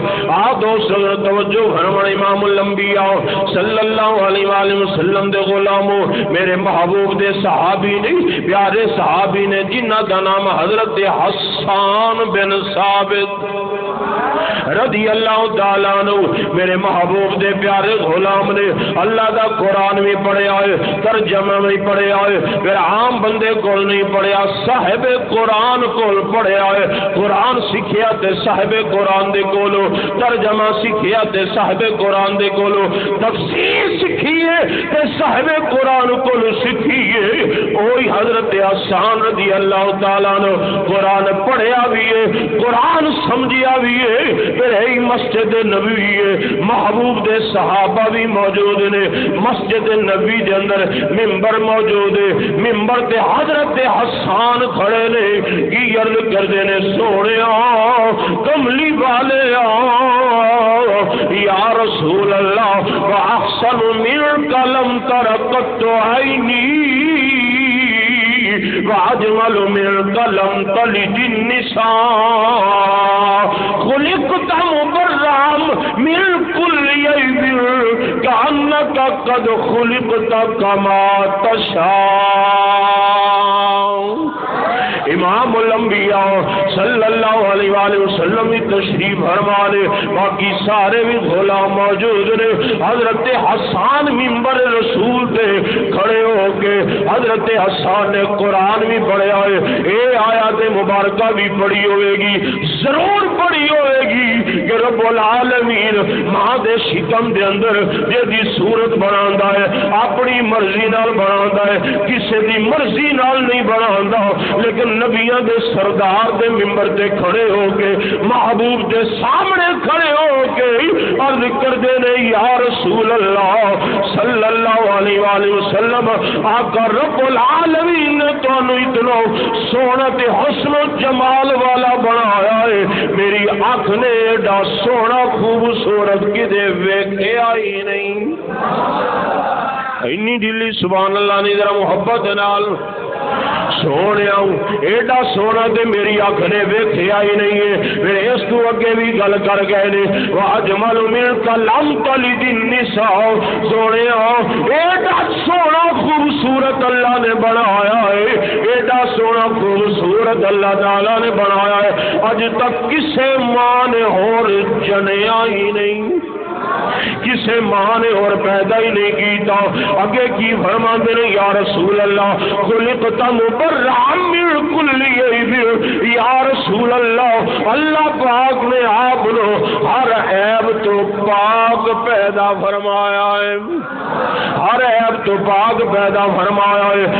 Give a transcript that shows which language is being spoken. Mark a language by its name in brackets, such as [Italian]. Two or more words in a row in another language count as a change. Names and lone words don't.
[Punjabi] آدھو صدر توجہ فرمائے امام الانبیاء [Arabic] صلی اللہ علیہ وآلہ وسلم [Punjabi] دے غلاموں، میرے محبوب دے صحابی نہیں، پیارے صحابی نے جنہ دا نام حضرت حسان بن ثابت [Arabic] رضی اللہ تعالیٰ عنہ، [Punjabi] میرے محبوب دے پیارے غلام نے اللہ دا قرآن بھی پڑھیا ہے، ترجمہ بھی پڑھیا ہے، پھر عام بندے کول نہیں پڑھیا، صاحب قرآن کول پڑھیا ہے، قرآن سکھیا تے صاحب قرآن دے کولو، ترجمہ سکھیا تے صاحب قرآن دے کولو، تفسیر سکھیے تے صاحب قرآن کولو سکھیے، وہی حضرت حسان [Arabic] رضی اللہ تعالیٰ عنہ [Punjabi] قرآن پڑھیا بھی ہے، قرآن سمجھیا بھی ہے، پھر ہے مسجد نبوی ہے، محبوب دے صحابہ بھی موجود نے، مسجد نبی دے اندر ممبر موجود ہے، ممبر تے حضرت حسان کھڑے نے، کی عرض کردے نے سونیا کملی والے [Arabic] یا رسول اللہ واحسن منک لم تر قط عینی واجمل منک لم تلد النساء خلقت مبرأ من كل عیب کأنک قد خلقت کما تشاء۔ [Punjabi] امام الانبیاء [Arabic] صلی اللہ علیہ وآلہ وسلم [Punjabi] تشریف فرمانے، باقی سارے بھی غلام موجود نے۔ حضرت حسان ممبر رسول پہ کھڑے ہو کے حضرت حسان نے قرآن بھی پڑھا ہے، اے آیات مبارکہ بھی پڑھی ہوئے گی، ضرور پڑھی ہوئے گی کہ رب العالمین ماں دے شکم دے اندر جی صورت بناتا ہے اپنی مرضی نال بناتا ہے، کسی دی مرضی نال نہیں بناتا، لیکن نبیاں دے سردار دے ممبر تے کھڑے ہو کے محبوب دے سامنے کھڑے ہو کے عرض کردے نے [Arabic] یا رسول اللہ صلی اللہ علیہ وآلہ وسلم، [Punjabi] آقا رب العالمین نے تانوں اتنا سونا تے حسن و جمال والا بنایا ہے، میری آنکھ نے ایڈا سونا خوبصورت کدے ویکھیا ہی نہیں۔ اینی دلی [Arabic] سبحان اللہ [Punjabi] نے ذرا محبت نال سونے ایڈا سونا تے میری آنکھ نے ویکھیا ہی نہیں ہے۔ پھر اس تو اگے بھی گل کر گئے نے [Arabic] واجمل منک لم تلد النساء، [Punjabi] سونے ایڈا سونا خوبصورت اللہ نے بنایا ہے، ایڈا سونا خوبصورت اللہ تعالی نے بنایا ہے، اج تک کسے ماں نے اور جنیا ہی نہیں، کسے ماں نے اور پیدا ہی نہیں کیتا۔ اگے کی فرماندے نے [Arabic] یا رسول اللہ خلقت مبرأ من کل عیب، یا رسول اللہ [Urdu] اللہ پاک نے آپ کو ہر عیب تو پاک پیدا فرمایا ہے، ہر عیب تو پاک پیدا فرمایا ہے۔